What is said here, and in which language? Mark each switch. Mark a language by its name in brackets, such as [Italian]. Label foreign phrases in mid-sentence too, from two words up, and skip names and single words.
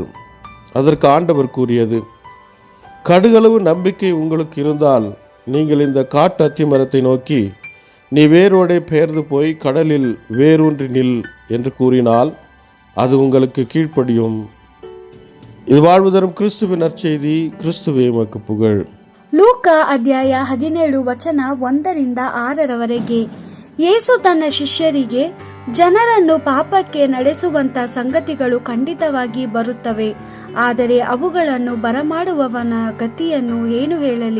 [Tamil] அதற்கு ஆண்டவர் கூறியது: கடுகளவு நம்பிக்கை உங்களுக்கு இருந்தால் நீங்கள் இந்த காட்டு அத்தி மரத்தை நோக்கி, நீ வேரோடே பெயர்ந்து போய் கடலில் வேரூன்றி நில் என்று கூறினால் அது உங்களுக்கு கீழ்ப்படியும். இது வாழ்வு தரும் கிறிஸ்துவின் நற்செய்தி. கிறிஸ்துவே உமக்கு புகழ். [Kannada] ಲೂಕಾ ಅಧ್ಯಾಯ 17 ವಚನ 1-6 ಯೇಸು ತನ್ನ ಶಿಷ್ಯರಿಗೆ, ಜನರನ್ನು ಪಾಪಕ್ಕೆ ನಡೆಸುವಂತ ಸಂಗತಿಗಳು ಖಂಡಿತವಾಗಿ ಬರುತ್ತವೆ, ಆದರೆ ಅವುಗಳನ್ನು ಬರಮಾಡುವವನ ಗತಿಯನ್ನು ಏನು ಹೇಳಲಿ?